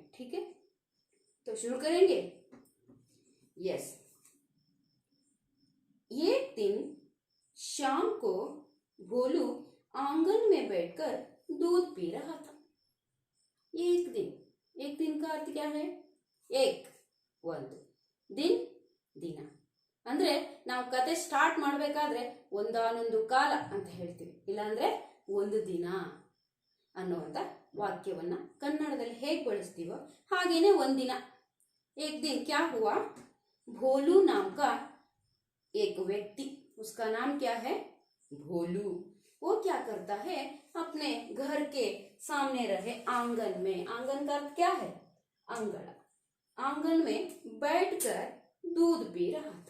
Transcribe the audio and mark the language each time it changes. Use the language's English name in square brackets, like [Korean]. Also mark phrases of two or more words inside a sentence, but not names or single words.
[Hindi] ठीक है, तो शुरू करेंगे. यस. एक दिन शाम को भोलू आंगन में बैठकर दूध पी रहा था. एक दिन का अर्थ क्या है? एक, [Kannada] ಒಂದು, दिन, ದಿನ. ಅಂದ್ರೆ ನಾವು ಕತೆ ಸ್ಟಾರ್ಟ್ ಮಾಡಬೇಕಾದ್ರೆ ಒಂದಾನೊಂದು ಕಾಲ ಅಂತ ಹೇಳ್ತೀವಿ, ಇಲ್ಲಾಂದ್ರೆ ಒಂದು ದಿನ ಅನ್ನುವಂಥ ವಾಕ್ಯವನ್ನ ಕನ್ನಡದಲ್ಲಿ ಹೇಗೆ ಬಳಸ್ತೀವೋ ಹಾಗೇನೆ ಒಂದಿನ. [Hindi] एक दिन क्या हुआ, भोलू नाम का एक व्यक्ति, उसका नाम क्या है, भोलू. वो क्या करता है, अपने घर के सामने रहे आंगन में, आंगन का अर्थ क्या है, अंगड़ा, आंगन में बैठकर दूध पी रहा था.